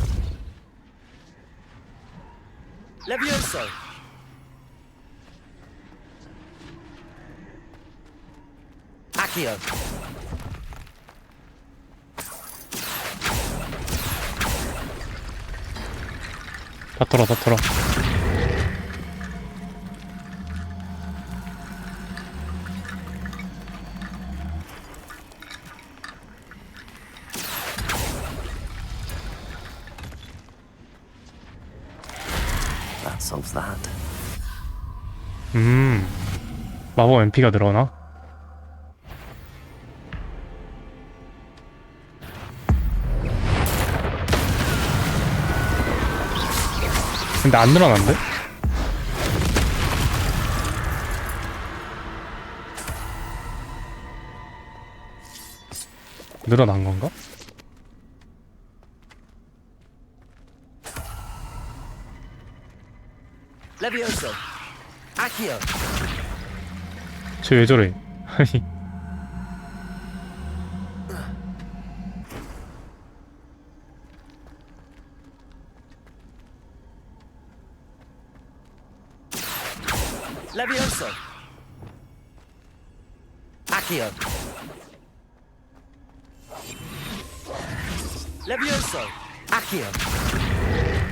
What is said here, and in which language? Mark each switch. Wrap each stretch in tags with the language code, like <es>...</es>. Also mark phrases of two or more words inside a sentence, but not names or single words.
<ko>Levioso. Accio. 다 털어, 다 털어.</ko> <en>That solves that.</en> <ko>마법 MP가 늘어나? 근데 안 늘어난대? 늘어난 건가? Levioso. Accio. 쟤 왜 저래? 아니. Levioso. Accio. Levioso. Accio.</ko>